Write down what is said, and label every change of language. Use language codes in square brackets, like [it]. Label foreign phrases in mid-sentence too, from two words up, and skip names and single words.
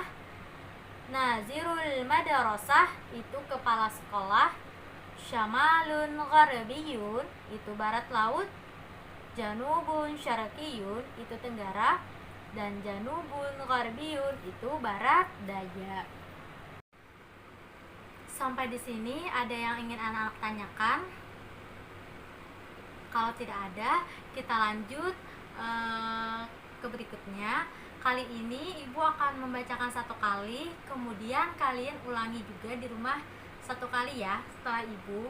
[ar] ناظر المدرسة [id] itu kepala sekolah. [ar] شمال غربي [id] itu barat laut. [ar] جنوب شرقي [id] itu tenggara. Dan [ar] جنوب غربي [id] itu barat daya. Sampai di sini ada yang ingin anak-anak tanyakan? Kalau tidak ada, kita lanjut ke berikutnya. Kali ini ibu akan membacakan satu kali, kemudian kalian ulangi juga di rumah satu kali ya setelah ibu.